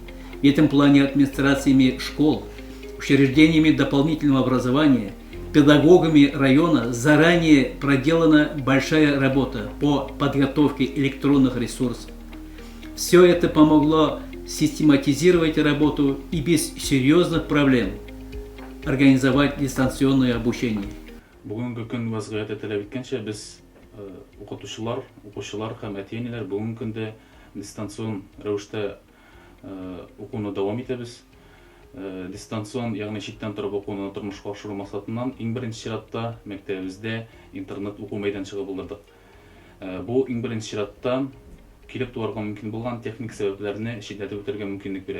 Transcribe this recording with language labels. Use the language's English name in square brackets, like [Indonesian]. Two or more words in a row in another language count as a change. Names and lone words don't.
[Russian] В этом плане администрациями школ, учреждениями дополнительного образования, педагогами района заранее проделана большая работа по подготовке электронных ресурсов. Все это помогло систематизировать работу и без серьезных проблем организовать дистанционное обучение. [Tatar] Бүгінгі күн вазғият талап еткенше біз оқытушылар һәм әтиәниләр бүгінгі күнде дистанцион рәвештә оқуны дәвам итәбез. Дистанцион, ягъни читтән торып оқуны тормышка ашыру максатыннан иң беренче чиратта мәктәбебездә интернет уку мәйданчыгы булдырдык. Бу иң беренче чиратта килеп туарга мөмкин булган техник сәбәпләрне шикләтеп үтәргә мөмкинлек бирә.